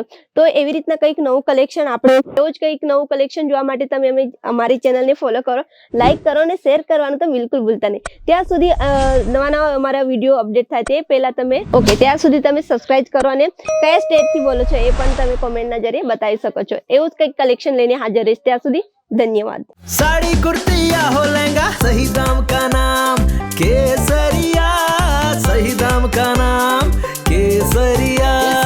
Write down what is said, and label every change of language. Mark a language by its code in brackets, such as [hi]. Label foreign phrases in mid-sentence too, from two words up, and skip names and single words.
[gu] તો એવી રીતના કંઈક નવું કલેક્શન, આપણે રોજ કંઈક નવું કલેક્શન જોવા માટે તમે અમારી ચેનલને ફોલો કરો, લાઈક કરો અને શેર કરવાનું તો બિલકુલ ભૂલતા નહીં। ત્યાં સુધી નવા અમારા વિડીયો અપડેટ થાય તે પહેલા ત્યાં સુધી તમે સબસ્ક્રાઇબ કરો અને કયા સ્ટેટથી બોલો છો એ પણ તમે કોમેન્ટના જરીએ બતાવી શકો છો। એવું જ કંઈક કલેક્શન લઈને હાજર રહીશ। ત્યાં સુધી धन्यवाद। [hi] साड़ी कुर्ती या हो लहंगा, सही दाम का नाम केसरिया, सही दाम का नाम केसरिया।